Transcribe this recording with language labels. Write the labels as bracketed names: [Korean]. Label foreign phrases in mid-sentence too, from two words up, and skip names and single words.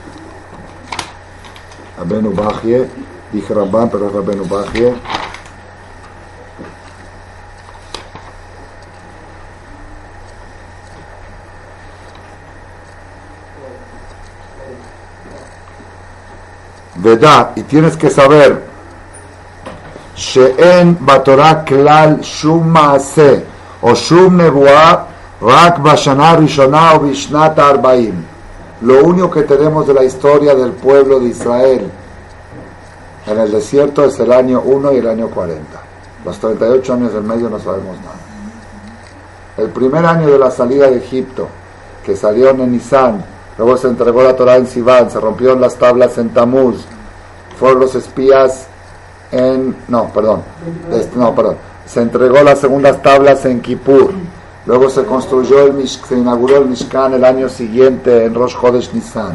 [Spanish] Rabbeinu Bajie, dije Ramban, pero es Rabbeinu Bajie. Vedá, y tienes que saber, [Hebrew] שאין בתורה כלל שום מעשה או שום נבואה רק בשנה ראשונה או בשנת ארבעים. [Spanish] Lo único que tenemos de la historia del pueblo de Israel en el desierto es el año 1 y el año 40. Los 38 años del medio no sabemos nada. El primer año de la salida de Egipto, que salieron en Nisan, luego se entregó la Torá en Sivan, se rompieron las tablas en Tamuz, fueron los espías se entregó las segundas tablas en Kippur, luego se se inauguró el Mishkan el año siguiente en Rosh Chodesh Nisan.